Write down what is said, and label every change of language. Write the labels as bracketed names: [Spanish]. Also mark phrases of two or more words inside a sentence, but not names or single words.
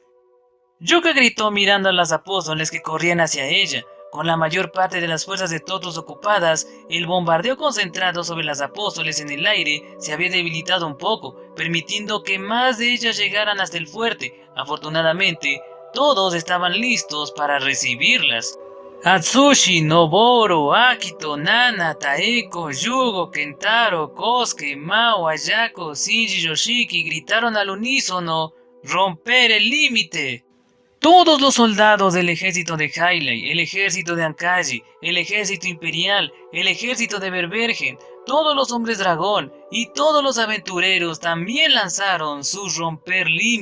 [Spanish] Yuka gritó mirando a los apóstoles que corrían hacia ella. Con la mayor parte de las fuerzas de Tortus ocupadas, el bombardeo concentrado sobre los apóstoles en el aire se había debilitado un poco, permitiendo que más de ellas llegaran hasta el fuerte. Afortunadamente, todos estaban listos para recibirlas. Atsushi, Noboro, Akito, Nana, Taeko, Yugo, Kentaro, Kosuke, Mao, Ayako, Shinji y Yoshiki gritaron al unísono: ¡romper el límite! Todos los soldados del ejército de Hylian, el ejército de Ankaji, el ejército imperial, el ejército de Berbergen, todos los hombres dragón y todos los aventureros también lanzaron sus romper límites.